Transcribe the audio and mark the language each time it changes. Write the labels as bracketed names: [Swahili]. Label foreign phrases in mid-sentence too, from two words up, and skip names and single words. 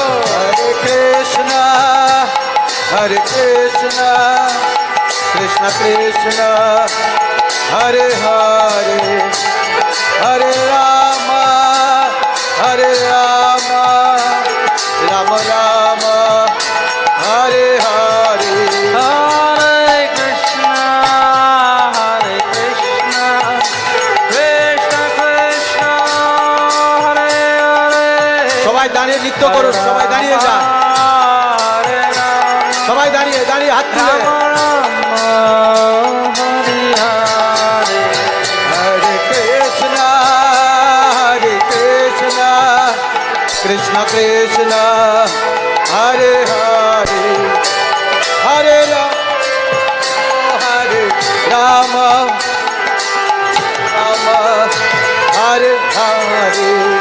[Sanskrit] Hare Krishna, Hare Krishna, Krishna Krishna, Hare Hare, Hare Rama, Hare Rama, Rama Rama, Hare Hare. Hare Krishna, Hare Krishna, Krishna Krishna, Hare Hare. [Bangla] সবাই দাঁড়িয়ে নৃত্য করুন, সবাই দাঁড়িয়ে যান, [Sanskrit] Hare Rama, [Bangla] সবাই দাঁড়িয়ে দাঁড়িয়ে হাত তুলে। [Sanskrit] Rama Rama, Hare Hare. Hare Krishna, Hare Krishna, Krishna Krishna, Hare Hare, Hare Rama, Rama, Hare Hare.